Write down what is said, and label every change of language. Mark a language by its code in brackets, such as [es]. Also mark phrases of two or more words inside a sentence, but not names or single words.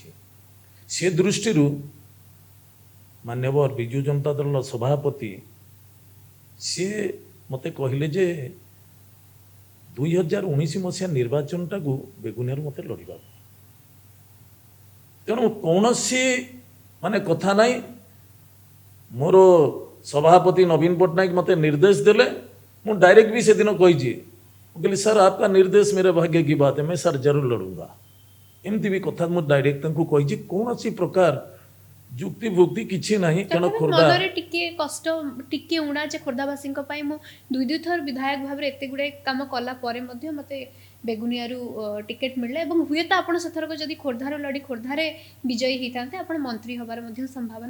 [or] ସେ ଦୃଷ୍ଟିରୁ ମାନ୍ୟବର ବିଜୁ ଜନତା ଦଳର ସଭାପତି ସିଏ ମୋତେ କହିଲେ ଯେ 2019 ମସିହା ନିର୍ବାଚନଟାକୁ ବେଗୁନିଆରୁ ମୋତେ ଲଢ଼ିବାକୁ, ତେଣୁ କୌଣସି ମାନେ କଥା ନାହିଁ। ମୋର ସଭାପତି ନବୀନ ପଟ୍ଟନାୟକ ମୋତେ ନିର୍ଦ୍ଦେଶ ଦେଲେ, ମୁଁ ଡାଇରେକ୍ଟ ବି ସେଦିନ କହିଛି, ମୁଁ କହିଲି ସାର୍ [hi] आपका निर्देश मेरे भाग्य की बात है, मैं सर जरूर लड़ूंगा। [or] ଏମିତି ବି କଥା ମୁଁ ଡାଇରେକ୍ଟ ତାଙ୍କୁ କହିଛି, କୌଣସି ପ୍ରକାର ଯୁକ୍ତି ଭୁକ୍ତି କିଛି ନାହିଁ। କାରଣ ଖୋର୍ଦ୍ଧା ମନରେ ଟିକେ କଷ୍ଟ, ଟିକେ ଉଣା ଯେ ଖୋର୍ଦ୍ଧାବାସୀଙ୍କ ପାଇଁ ମୁଁ ଦୁଇ ଥର ବିଧାୟକ ଭାବରେ ଏତେ ଗୁଡ଼ାଏ କାମ କଲା ପରେ ମଧ୍ୟ ମୋତେ ବେଗୁନିଆରୁ ଟିକେଟ୍ ମିଳିଲା ଏବଂ ହୁଏତ ଆପଣ ସେଥରକ ଯଦି ଖୋର୍ଦ୍ଧାରୁ ଲଢ଼ି ଖୋର୍ଦ୍ଧାରେ ବିଜୟୀ ହେଇଥାନ୍ତେ ଆପଣ ମନ୍ତ୍ରୀ ହେବାର ମଧ୍ୟ ସମ୍ଭାବନା